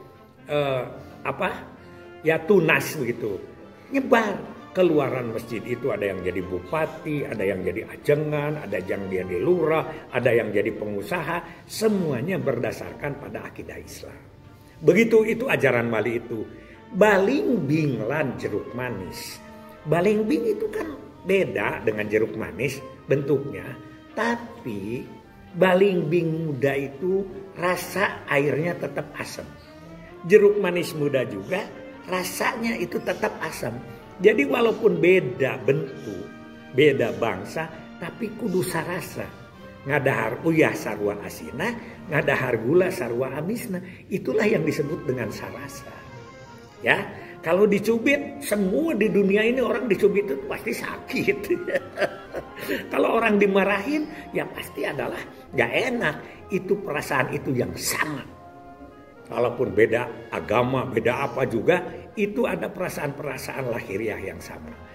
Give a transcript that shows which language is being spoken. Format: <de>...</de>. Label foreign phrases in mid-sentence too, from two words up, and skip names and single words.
<id>Ya tunas begitu. Nyebar. Keluaran masjid itu ada yang jadi bupati, ada yang jadi ajengan, ada yang jadi lurah, ada yang jadi pengusaha. Semuanya berdasarkan pada akidah Islam. Begitu itu ajaran wali itu.</id> <jv>Balingbing lan jeruk manis.</jv> <id>Balingbing itu kan beda dengan jeruk manis bentuknya. Tapi balingbing muda itu rasa airnya tetap asam. Jeruk manis muda juga rasanya itu tetap asam. Jadi walaupun beda bentuk, beda bangsa, tapi</id> <su>kudu sarasa. Ngadahar uyah sarwa asina, ngadahar gula sarwa amisna.</su> <id>Itulah yang disebut dengan sarasa. Ya, kalau dicubit, semua di dunia ini orang dicubit itu pasti sakit. Kalau orang dimarahin, ya pasti adalah gak enak. Itu perasaan itu yang sama. Walaupun beda agama, beda apa juga, itu ada perasaan-perasaan lahiriah yang sama.</id>